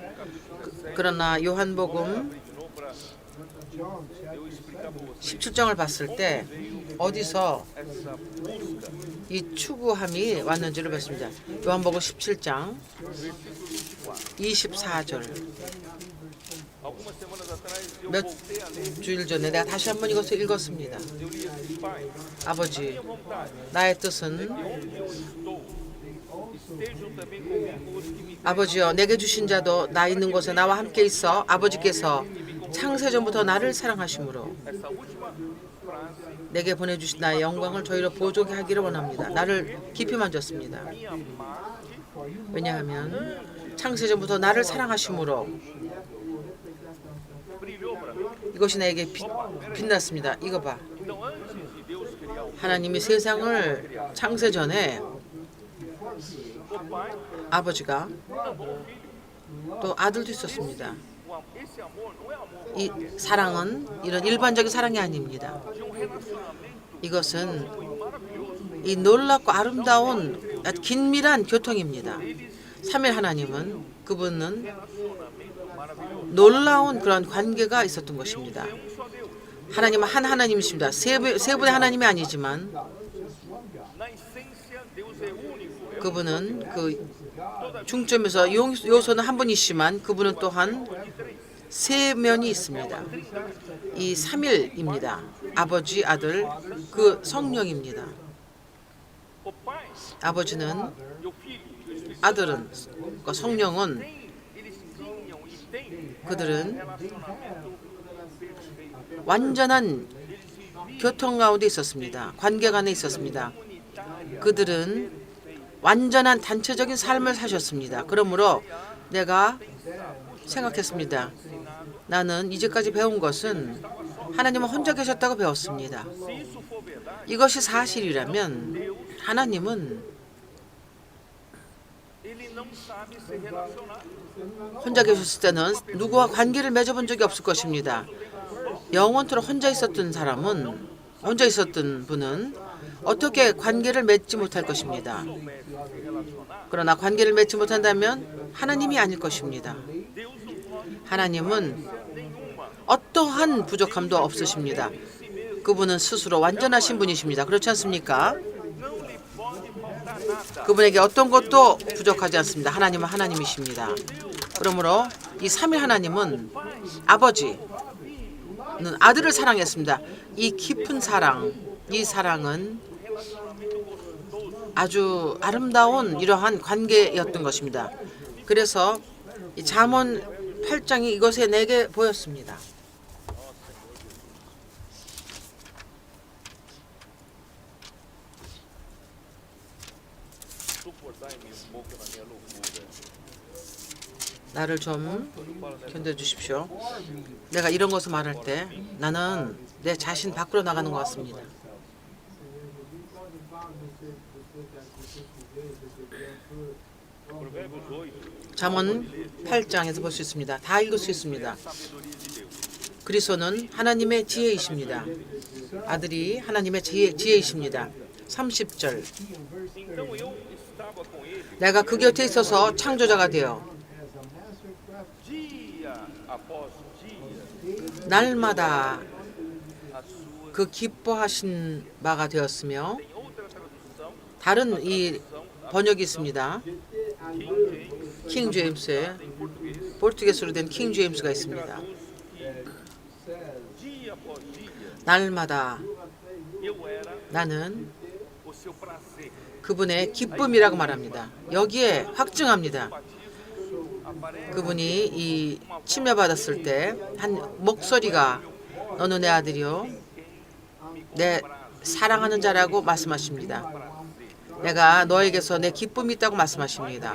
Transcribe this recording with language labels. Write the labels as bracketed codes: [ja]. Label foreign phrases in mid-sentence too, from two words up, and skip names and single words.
[ko] 그러나 요한복음 17장을 봤을 때 어디서 이 추구함이 왔는지를 봤습니다. 요한복음 17장 24절. [pt] Algumas semanas atrás eu [ko] 몇 [pt] voltei a ler. [ko] 주일 전에 내가 다시 한번 이것을 읽었습니다. [pt] Eu li assim, Pai, [ko] 아버지, [pt] minha vontade [ko] 나의 뜻은 [pt] onde eu estou, estejam também comigo os que me [ko] 아버지여 내게 주신 자도 나 있는 곳에 나와 함께 있어 아버지께서 창세전부터 나를 사랑하심으로 [pt] essa última frase [ko] 내게 보내주신 나의 영광을 저희로 보조게 하기를 원합니다. 나를 깊이 만졌습니다. [pt] me amar [ko] 왜냐하면 창세전부터 나를 사랑하심으로 [pt] brilhou para mim. [ko] 이것이 나에게 빛났습니다. 이거 봐. [pt] Então antes de Deus criar o [ko] 하나님이 세상을 창세전에 [pt] Pai, [ko] 아버지가 [pt] amou o Filho. [ko] 또 아들도 있었습니다. [pt] Esse amor não é amor [ko] 이 사랑은 이런 일반적인 사랑이 아닙니다. [pt] de um relacionamento [ko] 이것은 [pt] maravilhoso. [ko] 이 놀랍고 아름다운 아주 긴밀한 교통입니다. 삼일 하나님은 그분은 놀라운 그런 관계가 있었던 것입니다. [pt] Um só Deus. [ko] 하나님은 한 하나님이십니다. 세 분의 하나님이 아니지만 [pt] Na essência, Deus é único. [ko] 그분은 그 중점에서 요소는 한 분이시지만 그분은 또한 세 면이 있습니다. 이 삼일입니다. 아버지, 아들, 그 성령입니다. [pt] O Pai [ko] 아버지는, [pt] e o Filho e o Espírito [ko] 아들은, 그 성령은 [pt] eles tinham e têm [ko] 그들은 [pt] relacionamento perfeito. [ko] 완전한 교통 가운데 있었습니다. 관계 안에 있었습니다. 그들은 완전한 단체적인 삶을 사셨습니다. 그러므로 내가 생각했습니다. 나는 이제까지 배운 것은 하나님은 혼자 계셨다고 배웠습니다. [pt] Se isso for verdade, [ko] 이것이 사실이라면 하나님은 [pt] ele não sabe se relacionar. [ko] 혼자 계셨을 때는 누구와 관계를 맺어본 적이 없을 것입니다. 영원토록 혼자 있었던 사람은, 혼자 있었던 분은 어떻게 관계를 맺지 못할 것입니다. 그러나 관계를 맺지 못한다면 하나님이 아닐 것입니다. 하나님은 어떠한 부족함도 없으십니다. 그분은 스스로 완전하신 분이십니다. 그렇지 않습니까? [pt] Não lhe pode faltar nada. [ko] 그분에게 어떤 것도 부족하지 않습니다. 하나님은 하나님이십니다. 그러므로 이 삼위 하나님은 아버지는 아들을 사랑했습니다. 이 깊은 사랑, 이 사랑은 아주 아름다운 이러한 관계였던 것입니다. 그래서 이 잠언 8장이 이것에 내게 보였습니다. [pt] Suportai-me um pouco na minha loucura. [ko] 나를 좀 견뎌주십시오. 내가 이런 것을 말할 때 나는 내 자신 밖으로 나가는 것 같습니다. [pt] Provérbios 8. [ko] 잠언 8장에서 볼 수 있습니다. 다 읽을 수 있습니다. [pt] Sabedoria de Deus. [ko] 그리스도는 하나님의 지혜이십니다. 아들이 하나님의 지혜이십니다. 30절. [pt] Então eu estava com ele [ko] 내가 그 곁에 있어서 창조자가 되어 [pt] dia após dia. [ko] 날마다 [pt] A sua [ko] 그 기뻐하신 바가 되었으며, [pt] tem outra tradução, [ko] 다른 이 번역이 있습니다. 킹 제임스에 [pt] em português. [ko] 포르투게스로 된 킹 제임스가 있습니다. [pt] Dia após dia [ko] 날마다 [pt] eu era [ko] 나는 [pt] o seu prazer. [ko] 그분의 기쁨이라고 말합니다. 여기에 확증합니다. [pt] Aparece [ko] 그분이 이 침례받았을 때 한 목소리가 너는 내 아들이요 내 사랑하는 자라고 말씀하십니다. 내가 너에게서 내 기쁨이 있다고 말씀하십니다.